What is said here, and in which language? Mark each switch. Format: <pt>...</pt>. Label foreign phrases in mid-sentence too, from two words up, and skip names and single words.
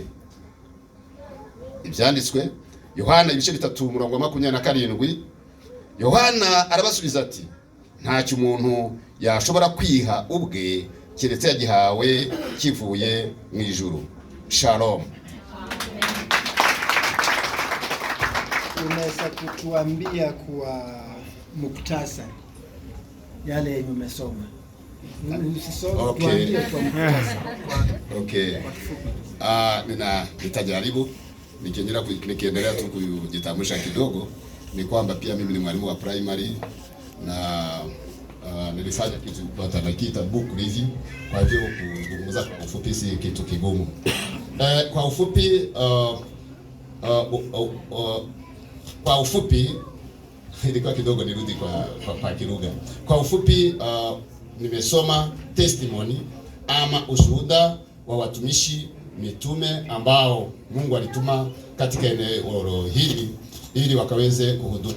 <rw>Ibyanditswe Yohana ibice 3:27. Yohana arabasubiza ati, ntacyo umuntu yashobora kwiha ubwe keretse yagihawe kivuye mu ijuru.</rw> <sw>Shalom. Unaweza kutuambia kwa muktasari yale yenye umesoma? Okay. Okay. Nitajaribu nikiendelea tu kujitambulisha kidogo. Ni kwamba pia mimi ni mwalimu wa primary na nilifanya kitu tunaita</sw> <en>book review.</en> <sw>Kwa hivyo kuzungumza kwa ufupi si kitu kigumu. Kwa ufupi ilikuwa kidogo nirudi kwa kilugha. Kwa ufupi nimesoma testimony ama ushuhuda wa watumishi mitume ambao Mungu alituma katika eneo hili ili wakaweze kuhudumu.</sw>